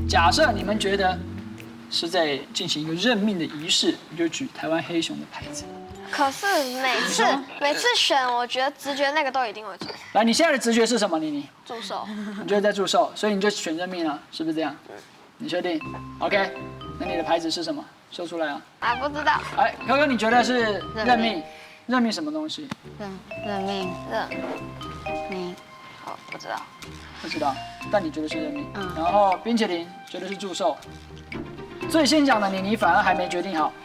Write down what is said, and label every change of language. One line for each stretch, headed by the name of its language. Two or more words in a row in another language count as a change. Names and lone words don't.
Chinese: 假設你們覺得是在進行一個任命的儀式，你就舉台灣黑熊的牌子。可是每次選，我覺得直覺那個都一定會錯。來，你現在的直覺是什麼？妮？祝壽。你覺得在祝壽，所以你就選任命了，是不是這樣？你確定 ？OK。那你的牌子是什麼？說出來啊！不知道。可可，你覺得是任命？任命什麼東西？任命。不知道。不知道，但你覺得是任命。然後冰淇淋覺得是祝壽。最先講的你反而還沒決定好。